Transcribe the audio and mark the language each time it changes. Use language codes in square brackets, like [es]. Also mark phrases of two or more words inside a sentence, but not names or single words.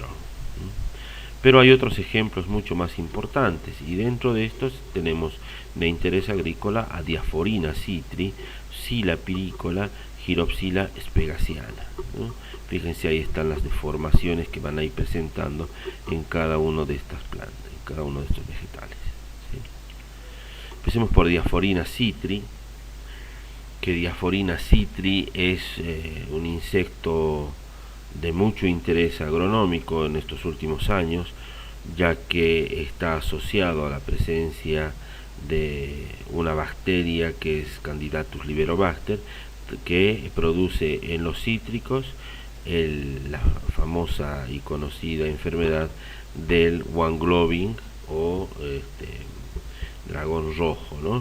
[es] Pero hay otros ejemplos mucho más importantes, y dentro de estos tenemos de interés agrícola a Diaphorina citri, Scilla piricola, Gyropsila spegasiana, ¿no? Fíjense, ahí están las deformaciones que van a ir presentando en cada una de estas plantas, en cada uno de estos vegetales, ¿sí? Empecemos por Diaphorina citri, que Diaphorina citri es un insecto de mucho interés agronómico en estos últimos años, ya que está asociado a la presencia de una bacteria que es Candidatus liberobacter, que produce en los cítricos la famosa y conocida enfermedad del one globing o dragón rojo, ¿no?